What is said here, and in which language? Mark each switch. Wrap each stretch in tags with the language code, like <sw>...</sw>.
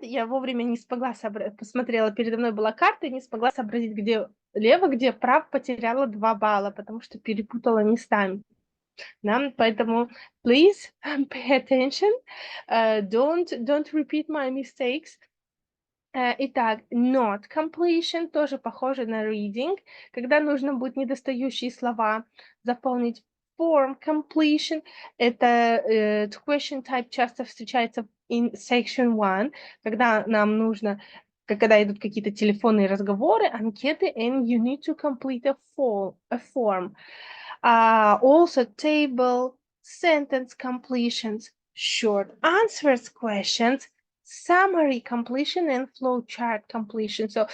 <ru>Я вовремя не смогла посмотрела, передо мной была карта, и не смогла сообразить, где лево, где право, потеряла 2 балла, потому что перепутала местами. Да? Поэтому</ru> <en>please pay attention, don't repeat my mistakes.</en> <ru>Итак, not completion тоже похоже на reading, когда нужно будет недостающие слова заполнить.</ru> <en>Form completion —</en> <ru>это</ru> <en>question type</en> <ru>часто встречается</ru> <en>in section 1,</en> <ru>когда нам нужно, когда идут какие-то телефонные разговоры, анкеты,</ru> <en>and you need to complete a form. Also table, sentence completions, short answers questions, summary completion, and flowchart completion.</en>